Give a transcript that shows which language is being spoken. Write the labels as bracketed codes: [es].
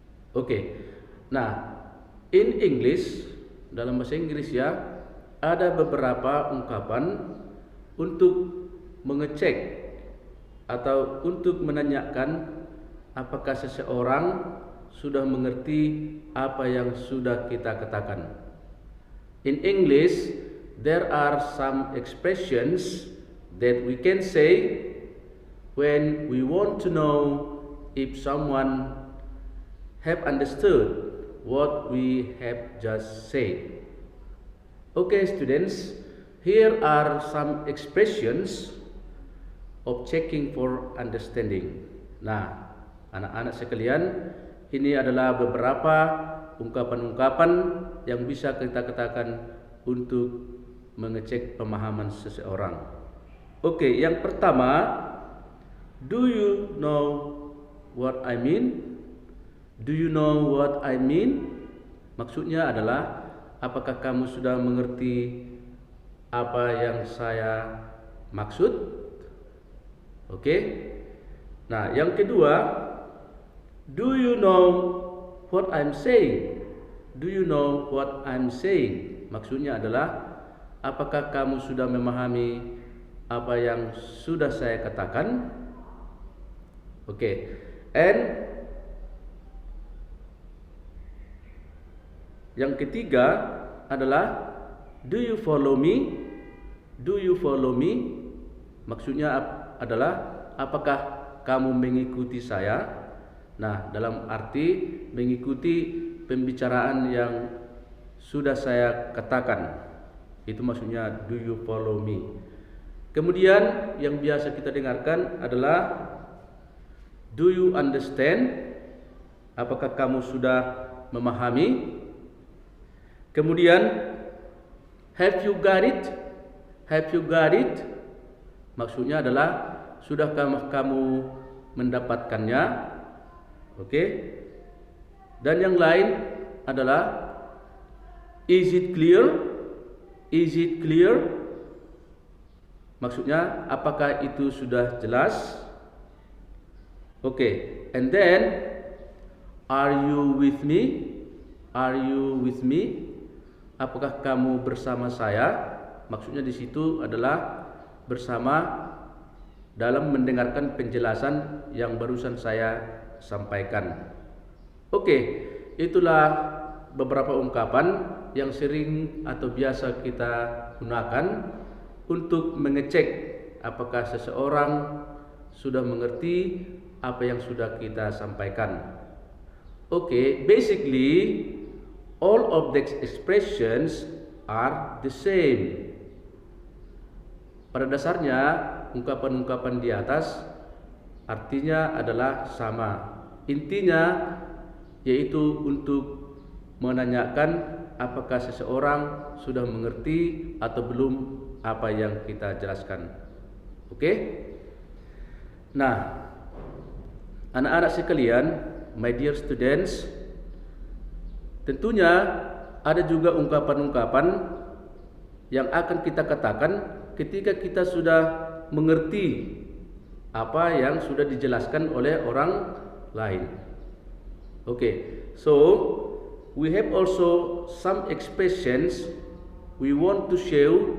[id] Oke, nah [en] in English, [id] dalam bahasa Inggris ya, ada beberapa ungkapan untuk mengecek atau untuk menanyakan apakah seseorang sudah mengerti apa yang sudah kita katakan. [en] In English, there are some expressions that we can say when we want to know if someone have understood what we have just said. Okay, students, here are some expressions of checking for understanding. [id] Nah, anak-anak sekalian, ini adalah beberapa ungkapan-ungkapan yang bisa kita katakan untuk mengecek pemahaman seseorang. Oke, yang pertama, [en] do you know what I mean? Do you know what I mean? [id] Maksudnya adalah, apakah kamu sudah mengerti apa yang saya maksud? Oke. Nah, yang kedua, [en] do you know what I'm saying? Do you know what I'm saying? [id] Maksudnya adalah, apakah kamu sudah memahami apa yang sudah saya katakan? [en] Oke. And [id] yang ketiga adalah, [en] do you follow me? Do you follow me? [id] Maksudnya adalah, apakah kamu mengikuti saya? Nah, dalam arti mengikuti pembicaraan yang sudah saya katakan. Itu maksudnya [en] do you follow me. [id] Kemudian yang biasa kita dengarkan adalah, [en] do you understand? [id] Apakah kamu sudah memahami? [en] Kemudian, have you got it? Have you got it? [id] Maksudnya adalah, sudahkah kamu mendapatkannya? Oke. Dan yang lain adalah, [en] is it clear? Is it clear? [id] Maksudnya, apakah itu sudah jelas? Oke. [en] And then, are you with me? Are you with me? [id] Apakah kamu bersama saya? Maksudnya di situ adalah bersama dalam mendengarkan penjelasan yang barusan saya sampaikan. Oke, itulah beberapa ungkapan yang sering atau biasa kita gunakan untuk mengecek apakah seseorang sudah mengerti apa yang sudah kita sampaikan. [en] Oke, basically all of the expressions are the same. [id] Pada dasarnya, ungkapan-ungkapan di atas artinya adalah sama. Intinya yaitu untuk menanyakan apakah seseorang sudah mengerti atau belum apa yang kita jelaskan. Oke? Nah, anak-anak sekalian, [en] my dear students, [id] tentunya ada juga ungkapan-ungkapan yang akan kita katakan ketika kita sudah mengerti apa yang sudah dijelaskan oleh orang lain. [en] Okay, so we have also some expressions we want to show.